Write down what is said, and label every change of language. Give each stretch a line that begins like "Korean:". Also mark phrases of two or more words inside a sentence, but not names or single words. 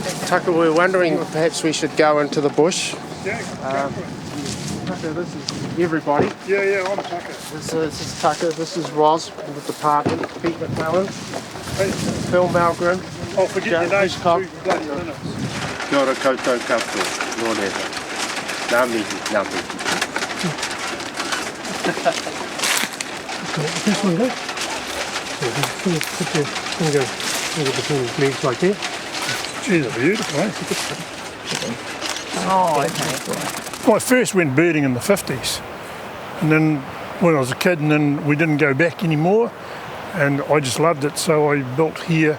English: Tucker, we're wondering perhaps we should go into the bush. Yeah, Tucker, this is everybody. yeah, I'm Tucker. This is Tucker, this is Roz from the department, Pete McClelland, Phil Malgren. Oh, forget your names for 2 bloody minutes.
Māori: Kia ora koutou katoa, nō reira. Nā mihi, nā mihi.
English: This one there. Put your finger between his legs like that. Gee, they're beautiful, eh? Oh, okay. Well, I first went birding in the 50s, and then when I was a kid, and then we didn't go back anymore, and I just loved it, so I built here.